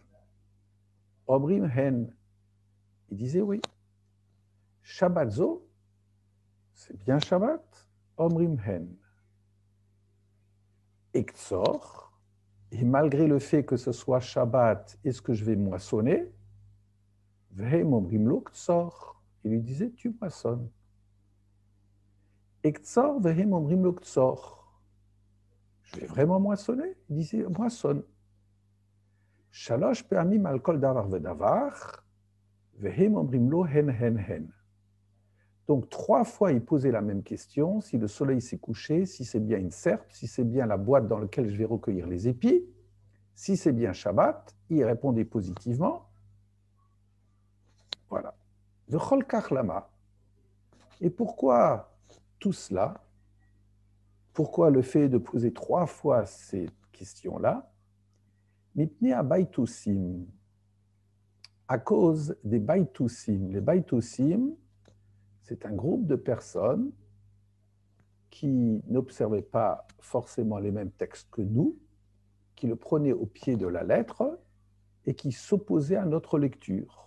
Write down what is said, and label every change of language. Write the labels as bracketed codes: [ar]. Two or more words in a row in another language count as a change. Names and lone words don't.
[he] אומרים הן. [fr] Il disait oui. Shabbatzo, c'est bien Shabbat? [he] אומרים הן. [fr] Ektsor, Et malgré le fait que ce soit Shabbat, est-ce que je vais moissonner? [he] והם אומרים לו קצור. [fr] Il lui disait, tu moissonnes. [he] אקצור, והם אומרים לו קצור. [fr] Je vais vraiment moissonner? Il disait, moissonne. [he] שלוש פעמים על כל דבר ודבר, והם אומרים לו הן הן הן. [fr] Donc, 3 fois, il posait la même question, si le soleil s'est couché, si c'est bien une serpe, si c'est bien la boîte dans laquelle je vais recueillir les épis, si c'est bien Shabbat, il répondait positivement. Voilà. [he] וכל כך למה. [fr] Et pourquoi tout cela? Pourquoi le fait de poser 3 fois ces questions-là? [he] מפני הבייתוסים. [fr] À cause des baitusim. Les baitusim, c'est un groupe de personnes qui n'observaient pas forcément les mêmes textes que nous, qui le prenaient au pied de la lettre et qui s'opposaient à notre lecture.